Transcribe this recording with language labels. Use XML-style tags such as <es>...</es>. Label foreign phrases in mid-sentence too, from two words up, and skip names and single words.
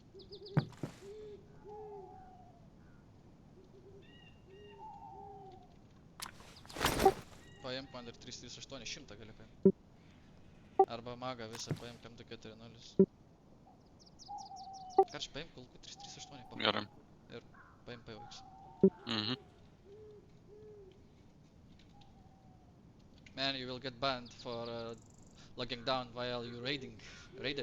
<lt>Paimk man ir 338, 100 gali paimk. Arba magą visą paimk M240. Karš paimk kulkų 338 paimk. Gerai. Ir paimk PVX. Mhm. Man,</lt> <en>you will get banned for logging down while you raided.</en>